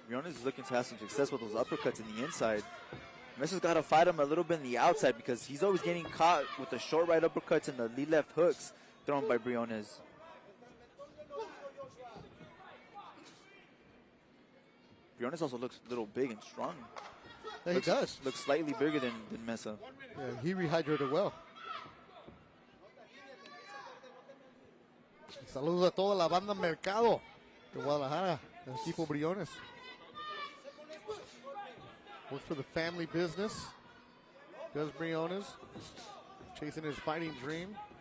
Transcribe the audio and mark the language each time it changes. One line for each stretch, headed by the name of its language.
English: Briones is looking to have some success with those uppercuts in the inside. Mesa's got to fight him a little bit in the outside because he's always getting caught with the short right uppercuts and the lead left hooks thrown by Briones. Briones also looks a little big and strong. Yeah, he does. Looks slightly bigger than Mesa. Yeah, he rehydrated well.
Spanish: Saludos a toda la banda Mercado de Guadalajara, el equipo Briones.
English: Works for the family business. Does Briones. Chasing his fighting dream.